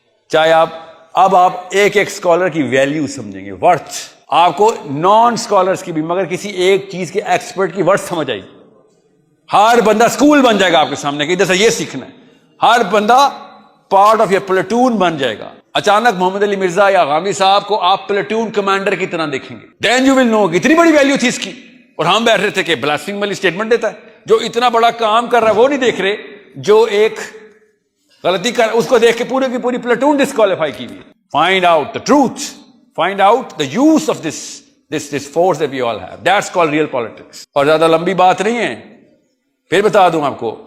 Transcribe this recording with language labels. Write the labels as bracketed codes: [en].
[ur] چاہے آپ ایک اسکالر کی ویلیو سمجھیں گے، ورتھ. آپ کو نان اسکالرس کی بھی، مگر کسی ایک چیز کے ایکسپرٹ کی ورتھ سمجھ آئی. ہر بندہ اسکول بن جائے گا آپ کے سامنے کہ ادھر سے یہ سیکھنا ہے. ہر بندہ [en] part of your platoon [ur] بن جائے گا. اچانک محمد علی مرزا یا غامدی صاحب کو آپ پلیٹون کمانڈر کی طرح دیکھیں گے. [en] then you will know [ur] کہ اتنی بڑی ویلیو تھی اس کی. اور ہم بیٹھ رہے تھے کہ بلاسفیمی والی اسٹیٹمنٹ دیتا ہے. جو اتنا بڑا کام کر رہا ہے وہ نہیں دیکھ رہے، جو ایک غلطی کر اس کو دیکھ کے پورے کی پوری پلیٹون ڈسکوالیفائی کی ہوئی. [en] Find out the truth, find out the use of this force that we all have. That's called real politics. [ur] اور زیادہ لمبی بات نہیں ہے، پھر بتا دوں آپ کو.